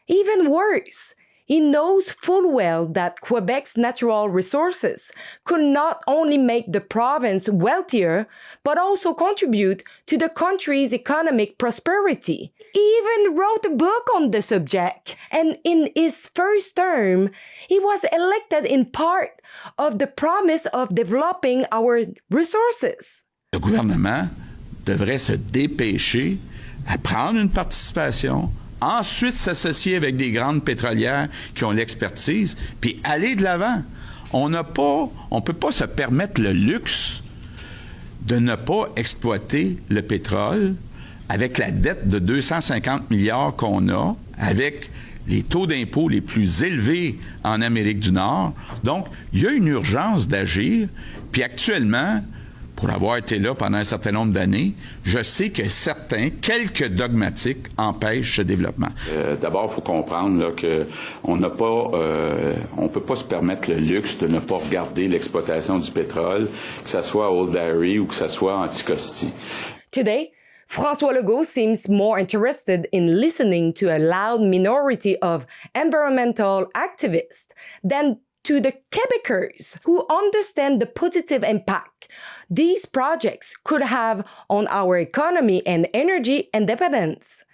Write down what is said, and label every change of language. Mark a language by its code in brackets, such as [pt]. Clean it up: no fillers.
[en] Even worse, he knows full well that Quebec's natural resources could not only make the province wealthier, but also contribute to the country's economic prosperity. He even wrote a book on the subject, and in his first term, he was elected in part of the promise of developing our resources. [fr] Le gouvernement devrait se dépêcher à prendre une participation, ensuite s'associer avec des grandes pétrolières qui ont l'expertise, puis aller de l'avant. On ne peut pas se permettre le luxe de ne pas exploiter le pétrole avec la dette de 250 milliards qu'on a, avec les taux d'impôt les plus élevés en Amérique du Nord. Donc, il y a une urgence d'agir, puis actuellement, pour avoir été là pendant un certain nombre d'années, je sais que quelques dogmatiques empêchent ce développement. D'abord, il faut comprendre là, qu'on n'a pas, on peut pas se permettre le luxe de ne pas regarder l'exploitation du pétrole, que ce soit à Old Dairy ou que ce soit à Anticosti. [en] Today, François Legault seems more interested in listening to a loud minority of environmental activists than to the Quebecers who understand the positive impact these projects could have on our economy and energy independence.